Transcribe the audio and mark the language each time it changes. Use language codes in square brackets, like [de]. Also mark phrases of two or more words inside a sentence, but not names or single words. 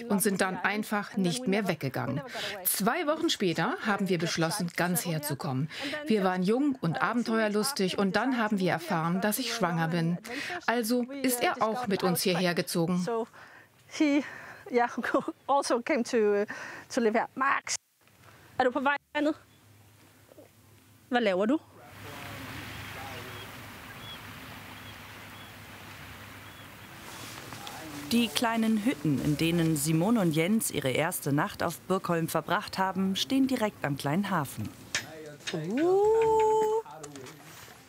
[de] Und sind dann einfach nicht mehr weggegangen. 2 Wochen später haben wir beschlossen, ganz herzukommen. Wir waren jung und abenteuerlustig und dann haben wir erfahren, dass ich schwanger bin. Also ist er auch mit uns hierher gezogen. [en] Ja, also came to live here. [da] Max, er du på vej herned? Hvad laver du? [de] Die kleinen Hütten, in denen Simone und Jens ihre erste Nacht auf Birkholm verbracht haben, stehen direkt am kleinen Hafen.